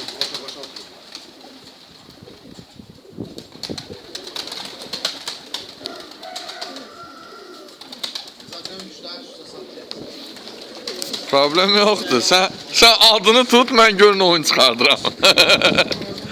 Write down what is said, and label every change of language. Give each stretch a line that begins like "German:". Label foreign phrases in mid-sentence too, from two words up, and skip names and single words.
Turkish: Boşa boşa oturuyor. Zaten 3 tane şurada satacağız.
Azerbaijani: Problem yoxdur. Sən adını tut, mən görün oyun çıxardıram.